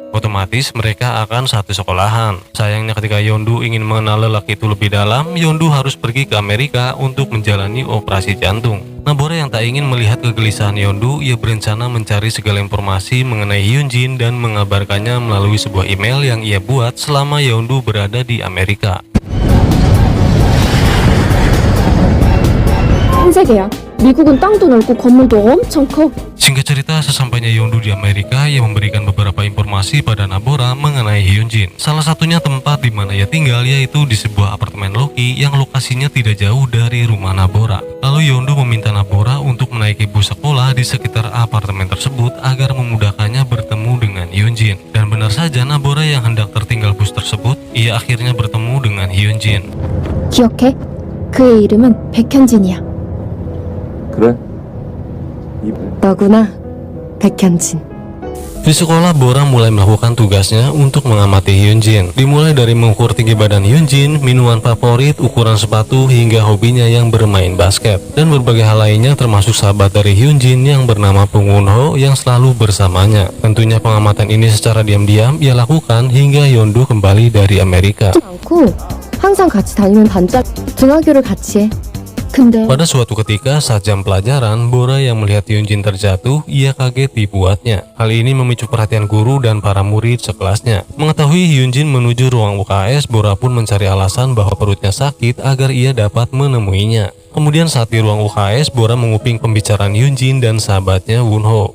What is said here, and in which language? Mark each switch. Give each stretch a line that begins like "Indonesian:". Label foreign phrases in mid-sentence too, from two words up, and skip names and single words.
Indonesian: Otomatis mereka akan satu sekolahan. Sayangnya ketika Yeondu ingin mengenal lelaki itu lebih dalam, Yeondu harus pergi ke Amerika untuk menjalani operasi jantung. Nabora yang tak ingin melihat kegelisahan Yeondu, ia berencana mencari segala informasi mengenai Hyunjin dan mengabarkannya melalui sebuah email yang ia buat selama Yeondu berada di Amerika.
Korean: 흰색이야. 미국은 땅도 넓고 건물도 엄청 커.
Indonesian: Singkat cerita, sesampainya Yeondu di Amerika, ia memberikan beberapa informasi pada Nabora mengenai Hyunjin. Salah satunya tempat di mana ia tinggal, yaitu di sebuah apartemen Loki yang lokasinya tidak jauh dari rumah Nabora. Lalu Yeondu meminta Nabora untuk menaiki bus sekolah di sekitar apartemen tersebut agar memudahkannya bertemu dengan Hyunjin. Dan benar saja, Nabora yang hendak tertinggal bus tersebut, ia akhirnya bertemu dengan Hyunjin.
Korean: 기억해? 그의 이름은 백현진이야. 그래? 너구나, 백현진.
Indonesian: Di sekolah, Bora mulai melakukan tugasnya untuk mengamati Hyunjin. Dimulai dari mengukur tinggi badan Hyunjin, minuman favorit, ukuran sepatu, hingga hobinya yang bermain basket. Dan berbagai hal lainnya, termasuk sahabat dari Hyunjin yang bernama Pung Won-ho yang selalu bersamanya. Tentunya pengamatan ini secara diam-diam ia lakukan hingga Yeondu kembali dari Amerika.
Korean: 않고 항상 같이 다니는 단짝 등하교를 같이 해. 근데
Indonesian: Pada suatu ketika saat jam pelajaran, Bora yang melihat Hyunjin terjatuh, ia kaget dibuatnya. Hal ini memicu perhatian guru dan para murid sekelasnya. Mengetahui Hyunjin menuju ruang UKS, Bora pun mencari alasan bahwa perutnya sakit agar ia dapat menemuinya. Kemudian saat di ruang UKS, Bora menguping pembicaraan Hyunjin dan sahabatnya Wonho.